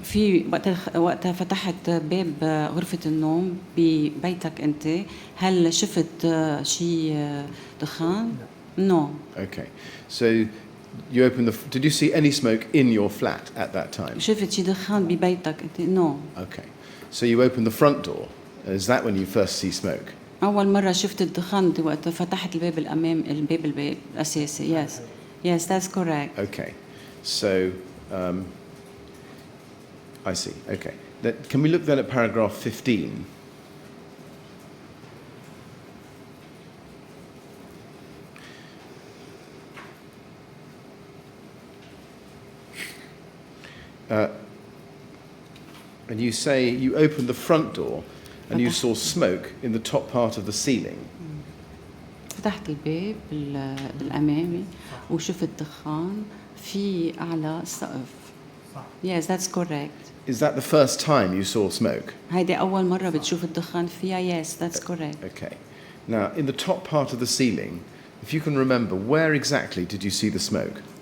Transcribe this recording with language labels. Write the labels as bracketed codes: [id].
[ar] في وقت فتحت باب غرفة النوم ببيتك أنت هل شفت شيء دخان؟ No. [en] Okay. So you opened did you see any smoke in your flat at that time? [ar] شفت شيء دخان ببيتك أنت؟ No. [en] Okay. So you opened the front door. Is that when you first see smoke? [ar] أول مرة شفت الدخان وقت فتحت الباب الباب الأساسي. [en] Yes. Yes, that's correct. Okay. So I see. Okay. Can we look then at paragraph 15? And you say you opened the front door and you saw smoke in the top part of the ceiling. [ar] فتحت الباب الأمامي وشفت دخان في أعلى السقف. [en] Yes, that's correct. Is that the first time you saw smoke? [ar] هيدي أول مرة بتشوف الدخان فيها. [en] Yes, that's correct. Okay. Now, in the top part of the ceiling, if you can remember, where exactly did you see the smoke?